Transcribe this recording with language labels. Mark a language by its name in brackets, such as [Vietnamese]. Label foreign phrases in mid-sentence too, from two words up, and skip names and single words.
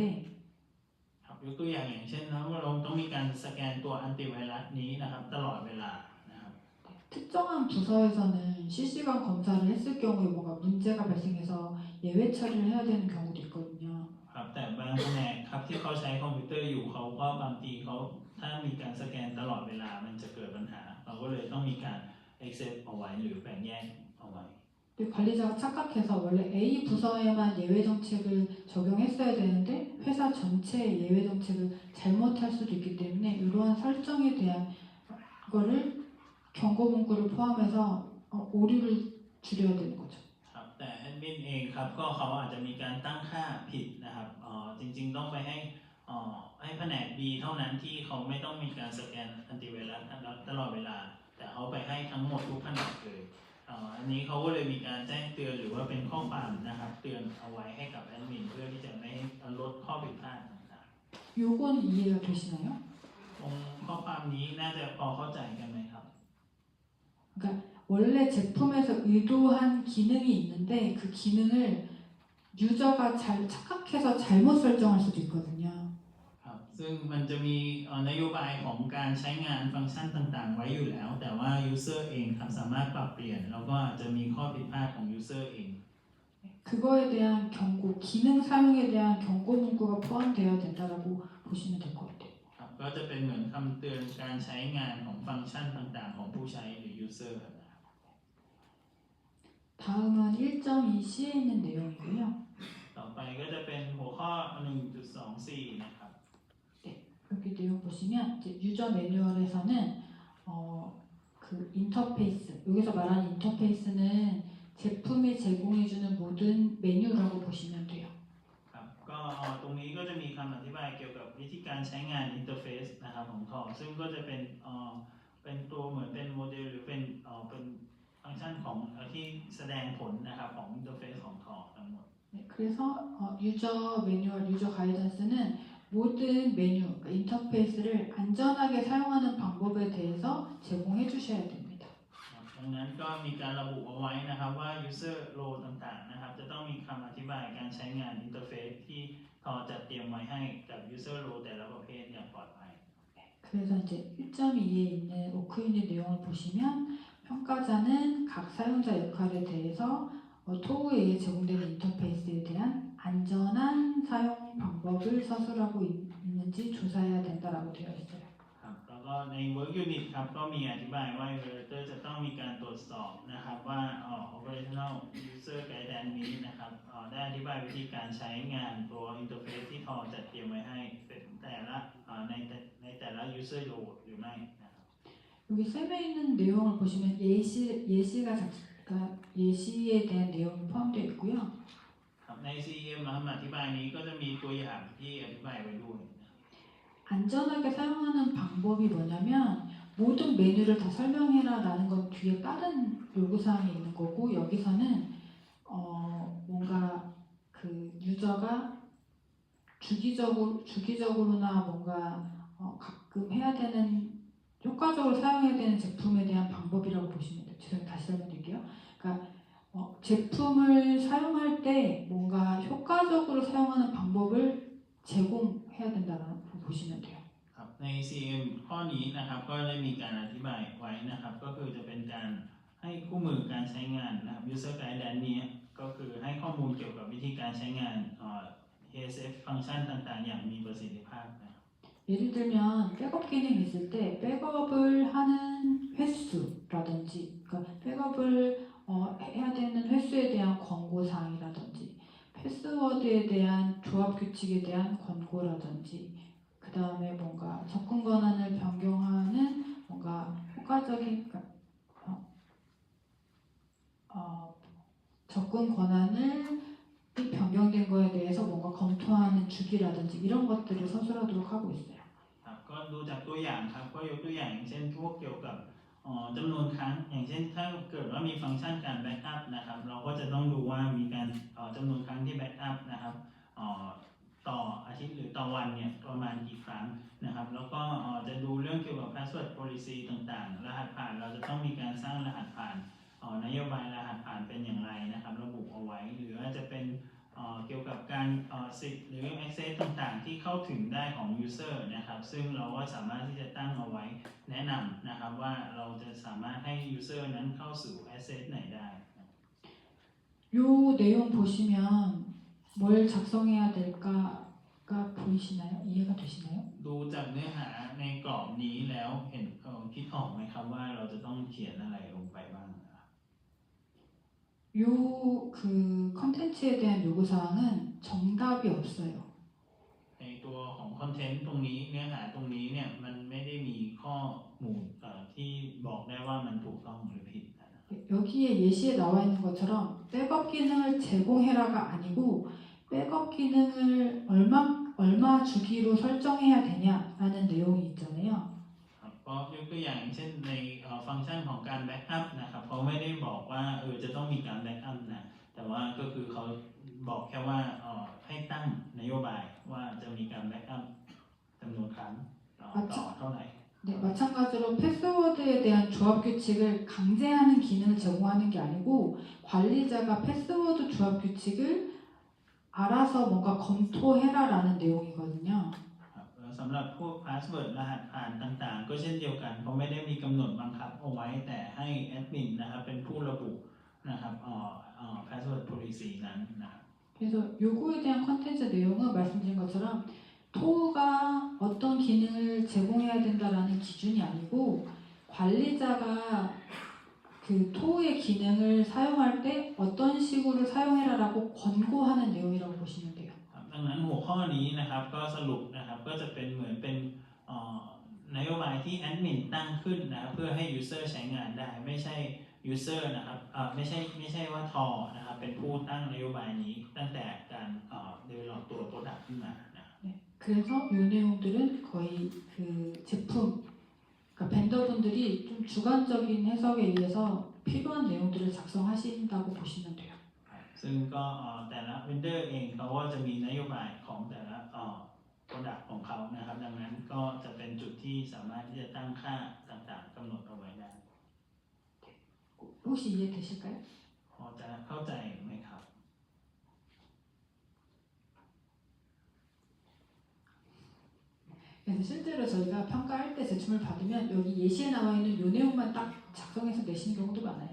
[Thai] ครับยกตัวอย่างเช่นนะว่าเราต้องมีการสแกนตัวแอนติไวรัสนี้นะครับตลอดเวลานะครับ [Korean] 특정한 부서에서는 실시간 검사를 했을 경우에 뭔가 문제가 발생해서 예외 처리를 해야 되는 경우도 있거든요. [Thai] ครับแต่บางแผนกครับที่เขาใช้คอมพิวเตอร์อยู่เขาก็บางทีเขาถ้ามีการสแกนตลอดเวลามันจะเกิดปัญหาเราก็เลยต้องมีการ access เอาไว้หรือแบ่งแยกเอาไว้ [Korean] 근데 관리자가 착각해서 원래 A 부서에만 예외 정책을 적용했어야 되는데 회사 전체의 예외 정책을 잘못할 수도 있기 때문에 이러한 설정에 대한 거를 경고 문구를 포함해서 오류를 줄여야 되는 거죠. [Thai] ครับแต่แอดมินเองครับก็เขาอาจจะมีการตั้งค่าผิดนะครับจริงๆต้องไปให้แผนก B เท่านั้นที่เขาไม่ต้องมีการสแกนแอนติไวรัสตลอดเวลาแต่เขาไปให้ทั้งหมดทุกแผนกเลยอันนี้เขาก็เลยมีการแจ้งเตือนหรือว่าเป็นข้อความนะครับเตือนเอาไว้ให้กับแอดมินเพื่อที่จะไม่ให้ลดข้อผิดพลาดต่าง [Korean] 요건 이해가 되시나요? [Thai] ๆตรงข้อความนี้น่าจะพอเข้าใจกันไหมครับ [Korean] 그러니까 원래 제품에서 의도한 기능이 있는데 그 기능을 유저가 착각해서 잘못 설정할 수도 있거든요. [Thai] ครับซึ่งมันจะมีนโยบายของการใช้งานฟังก์ชันต่างๆ ไว้อยู่แล้ว แต่ว่า user เองครับสามารถปรับเปลี่ยนแล้วก็อาจจะมีข้อผิดพลาดของ user เอง [Korean] 그거에 대한 경고, 기능 사용에 대한 경고 문구가 포함되어야 된다라고 보시면 될 것 같아요. [Thai] ครับก็จะเป็นเหมือนคำเตือนการใช้งานของฟังก์ชันต่างๆ ของผู้ใช้หรือ user ครับ [Korean] 다음은 1.2C에 있는 내용이고요. [Thai] ต่อไปก็จะเป็นหัวข้อ 1.24 นะครับ [Korean] 여기 내용 보시면 이제 유저 매뉴얼에서는 그 인터페이스, 여기서 말하는 인터페이스는 제품이 제공해주는 모든 메뉴라고 보시면 돼요. [Thai] ครับก็ตรงนี้ก็จะมีคำอธิบายเกี่ยวกับวิธีการใช้งานอินเทอร์เฟซนะครับของทอซึ่งก็จะเป็นตัวเหมือนเป็นโมเดลหรือเป็นฟังก์ชันของที่แสดงผลนะครับของอินเทอร์เฟซของทอทั้งหมด [Korean] 네, 그래서 유저 매뉴얼, 유저 가이던스는 모든 메뉴, 그러니까 인터페이스를 안전하게 사용하는 방법에 대해서 제공해 주셔야 됩니다. [Thai] ดังนั้นก็มีการระบุเอาไว้นะครับว่า [English] user role [Thai] ต่างๆนะครับจะต้องมีคำอธิบายการใช้งานอินเทอร์เฟซที่ทอจัดเตรียมไว้ให้กับ [English] user role [Thai] แต่ละประเภทอย่างปลอดภัย [Korean] 그래서 이제 1.2에 있는 오크유닛 내용을 보시면 평가자는 각 사용자 역할에 대해서 토우에 의해 제공되는 인터페이스에 대한 안전한 사용 방법을 서술하고 있는지 조사해야 된다라고 되어 있어요. [Thai] ครับแล้วก็ใน [English] work unit [Thai] ครับก็มีอธิบายว่า evaluator จะต้องมีการตรวจสอบนะครับว่า [English] operational user guidance [Thai] นี้นะครับได้อธิบายวิธีการใช้งานตัว interface ที่ทอจัดเตรียมไว้ให้เป็นแต่ละในแต่ละ [English] user role [Thai] หรือไม่นะครับ [Korean] 여기 쌤에 있는 내용을 보시면 예시에 대한 내용이 포함되어 있고요. [Thai] ครับใน CEM นะครับอธิบายนี้ก็จะมีตัวอย่างที่อธิบายไว้ด้วยนะ [Korean] 안 안전하게 사용하는 방법이 뭐냐면 모든 메뉴를 다 설명해라라는 건 뒤에 다른 요구사항이 있는 거고 여기서는 뭔가 그 유저가 주기적으로나 뭔가 가끔 해야 되는 효과적으로 사용해야 되는 제품에 대한 방법이라고 보시면 돼요. 죄송해요. 다시 설명드릴게요. 그러니까 제품을 sa용할 때 뭔가 효과적으로 사용하는 방법을 제공해야 된다고 보시면 돼요. [Thai] ครับใน CM ข้อนี้นะครับก็ได้มีการอธิบายไว้นะครับก็คือจะเป็นการให้คู่มือการใช้งานนะครับ [English] User Guidance [Thai] นี้ก็คือให้ข้อมูลเกี่ยวกับวิธีการใช้งานASF ฟังก์ชันต่างๆอย่างมีประสิทธิภาพนะครับ [Korean] 예를 들면 백업 기능이 있을 때 백업을 하는 횟수라든지 그러니까 백업을 해야 되는 횟수에 대한 권고사항이라든지 패스워드에 대한 조합 규칙에 대한 권고라든지 그 다음에 뭔가 접근 권한을 변경하는 뭔가 효과적인 접근 권한을 변경된 거에 대해서 뭔가 검토하는 주기라든지 이런 것들을 서술하도록 하고 있어요. [Thai] ครับก็ดูจากตัวอย่างครับก็ยกตัวอย่างเช่นพวกเกี่ยวกับจำนวนครั้งอย่างเช่นถ้าเกิดว่ามีฟังก์ชันการแบ็กอัพนะครับเราก็จะต้อง ดูว่ามีการจำนวนครั้งที่แบ็กอัพนะครับต่ออาทิตย์หรือต่อวันเนี่ยประมาณกี่ครั้งนะครับแล้วก็จะดูเรื่องเกี่ยวกับ [English] password policy [Thai] ต่างๆรหัสผ่านเราจะต้องมีการสร้างรหัสผ่านนโยบายรหัสผ่านเป็นอย่างไรนะครับระบุเอาไว้หรืออาจจะเป็นเกี่ยวกับการสิทธิ์หรือ access ต่างๆที่เข้าถึงได้ของ user นะครับซึ่งเราก็สามารถที่จะตั้งเอาไว้แนะนำนะครับว่าเราจะสามารถให้ user นั้นเข้าสู่ access ไหนได้ [Korean] 요 내용 보시면 뭘 작성해야 될까가 보이시나요? 이해가 되시나요? [Thai] ดูจากเนื้อหาในกรอบนี้แล้วเห็นคิดออกไหมครับว่าเราจะต้องเขียนอะไรลงไปบ้าง [Korean] 요 그 컨텐츠에 대한 요구사항은 정답이 없어요. [Thai] ในตัวของคอนเทนต์ตรงนี้เนื้อหาตรงนี้เนี่ยมันไม่ได้มีข้อมูลที่บอกได้ว่ามันถูกต้องหรือผิด [Korean] 여기에 예시에 나와 있는 것처럼 백업 기능을 제공해라가 아니고 백업 기능을 얼마 주기로 설정해야 되냐라는 내용이 있잖아요. [Thai] ก็ยกตัวอย่างเช่นในฟังก์ชันของการแบ็กอัพนะครับเขาไม่ได้บอกว่าจะต้องมีการแบ็กอัพนะแต่ว่าก็คือเขาบอกแค่ว่าให้ตั้งนโยบายว่าจะมีการแบ็กอัพจำนวนครั้งต่อเท่าไหร่ [Korean] 네, 마찬가지로 패스워드에 대한 조합 규칙을 강제하는 기능을 제공하는 게 아니고 관리자가 패스워드 조합 규칙을 알아서 뭔가 검토해라라는 내용이거든요. [Thai] สำหรับพวก password รหัสผ่านต่างๆก็เช่นเดียวกันเขาไม่ได้มีกำหนดบังคับเอาไว้แต่ให้แอดมินนะครับเป็นผู้ระบุนะครับ [English] password policy [Thai] นั้นนะครับ [Korean] 그래서 요구에 대한 컨텐츠 내용은 말씀드린 것처럼 토가 어떤 기능을 제공해야 된다라는 기준이 아니고 관리자가 그 토의 기능을 사용할 때 어떤 식으로 사용해라라고 권고하는 내용이라고 보시면 돼요. [Thai] ดังนั้นหัวข้อนี้นะครับก็สรุปนะครับก็จะเป็นเหมือนเป็นนโยบายที่แอดมินตั้งขึ้นนะครับเพื่อให้ user ใช้งานได้ไม่ใช่ user นะครับไม่ใช่ว่าทอนะครับเป็นผู้ตั้งนโยบายนี้ตั้งแต่การ develop ตัว product ขึ้นมานะ [Korean] 그래서 이 내용들은 거의 그 제품 그러니까 벤더분들이 좀 주관적인 해석에 의해서 필요한 내용들을 작성하신다고 보시면 돼요. [Thai] ซึ่งก็แต่ละ vendor เองเขาก็จะมีนโยบายของแต่ละ product ของเขานะครับดังนั้นก็จะเป็นจุดที่สามารถที่จะตั้งค่าต่างๆกำหนดเอาไว้ได้ [Korean] 혹시 이해되실까요? [Thai] พอจะเข้าใจไหมครับ [Korean] 그래서 실제로 저희가 평가할 때 제품을 받으면 여기 예시에 나와 있는 이 내용만 딱 작성해서 내시는 경우도 많아요.